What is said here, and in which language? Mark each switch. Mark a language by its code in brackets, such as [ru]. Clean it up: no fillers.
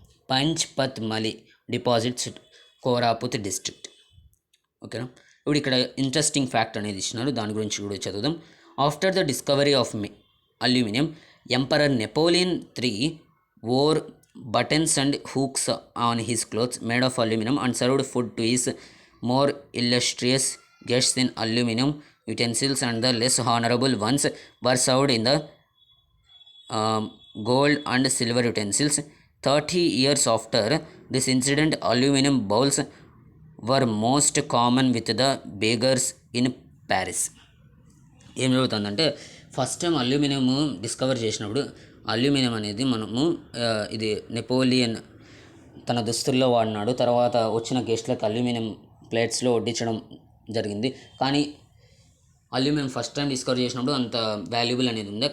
[te] పంచ్పత్మలి deposits కోరాపుత్ district. ఓకేనా. ఇప్పుడు ఇక్కడ ఇంట్రెస్టింగ్ ఫ్యాక్ట్ అనేది ఇచ్చినారు, దాని గురించి కూడా చదువుదాం. [en] After the discovery of aluminium, emperor Napoleon III wore buttons and hooks on his clothes made of aluminum and served food to his more illustrious guests in aluminum utensils, and the less honorable ones were served in the gold and silver utensils. 30 years after this incident, aluminum bowls were most common with the beggars in Paris. [te] ఏం జరుగుతుందంటే, first time aluminium discover చేసినప్పుడు aluminium అనేది ఇది Napoleon తన దుస్తుల్లో వాడినాడు. తర్వాత వచ్చిన గెస్ట్లకు అల్యూమినియం ప్లేట్స్లో వడ్డించడం జరిగింది. కానీ అల్యూమినియం ఫస్ట్ టైం డిస్కవర్ చేసినప్పుడు అంత వాల్యుబుల్ అనేది ఉంది.